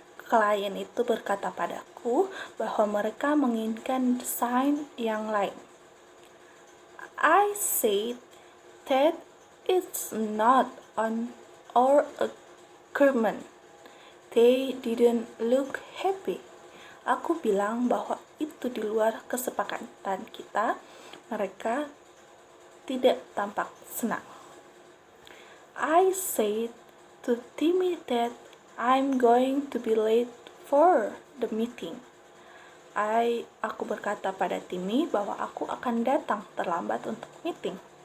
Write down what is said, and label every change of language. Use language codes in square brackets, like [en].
[id] Klien itu berkata padaku bahwa mereka menginginkan desain yang lain. [en] I said that it's not on our agreement. They didn't look happy. [id] Aku bilang bahwa itu di luar kesepakatan kita. Mereka tidak tampak senang. [en] I said to Timmy that I'm going to be late for the meeting. [id] Aku berkata pada Timmy bahwa aku akan datang terlambat untuk meeting.